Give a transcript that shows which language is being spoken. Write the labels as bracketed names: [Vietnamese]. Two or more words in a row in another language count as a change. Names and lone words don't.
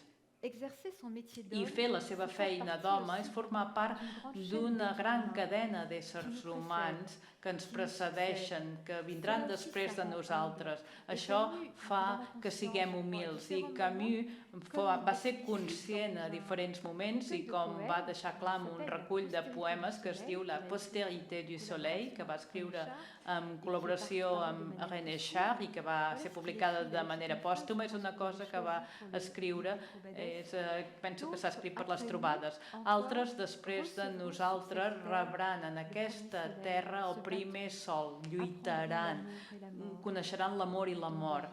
[Catalan] I fer la seva feina d'home és formar part d'una gran cadena d'éssers humans que ens precedeixen, que vindran després de nosaltres. Això fa que siguem humils i Camus va ser conscient a diferents moments i com va deixar clar en un recull de poemes que es diu La postérité du soleil, que va escriure en col·laboració amb René Char i que va ser publicada de manera pòstuma. És una cosa que va escriure, penso que s'ha escrit per les trobades. Altres, després de nosaltres, rebran en aquesta terra el primer sol, lluitaran, coneixeran l'amor i la mort.